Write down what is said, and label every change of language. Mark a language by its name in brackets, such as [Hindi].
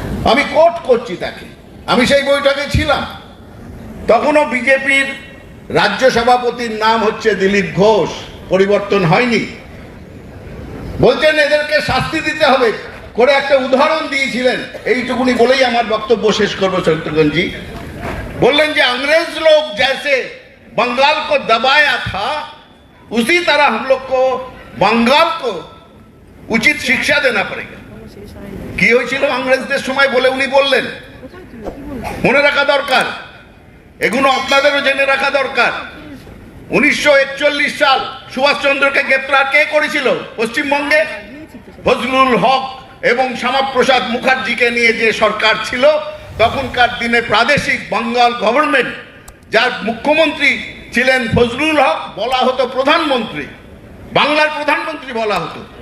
[Bangla] আমি কোট করছি তাকে, আমি সেই বৈঠকে ছিলাম। তখনও বিজেপির রাজ্য সভাপতির নাম হচ্ছে দিলীপ ঘোষ, পরিবর্তন হয়নি। বলছেন এদেরকে শাস্তি দিতে হবে করে একটা উদাহরণ দিয়েছিলেন। এইটুকুনি বলেই আমার বক্তব্য শেষ করবো শত্রুঘ্ন জি। বললেন যে [Hindi] अंग्रेज लोग जैसे बंगाल को दबाया था उसी तरह हम लोग को बंगाल को उचित शिक्षा देना पड़ेगा। [Bangla] কি হয়েছিল ইংরেজদের সময় বলে উনি বললেন, মনে রাখা দরকার, এগুলো আপনাদেরও জেনে রাখা দরকার। 1941 সাল সুভাষচন্দ্রকে গ্রেপ্তার কে করেছিল পশ্চিমবঙ্গে? ফজলুল হক এবং শ্যামাপ্রসাদ মুখার্জিকে নিয়ে যে সরকার ছিল তখনকার দিনে প্রাদেশিক বাঙ্গাল গভর্নমেন্ট, যার মুখ্যমন্ত্রী ছিলেন ফজলুল হক, বলা হতো প্রধানমন্ত্রী, বাংলার প্রধানমন্ত্রী বলা হতো।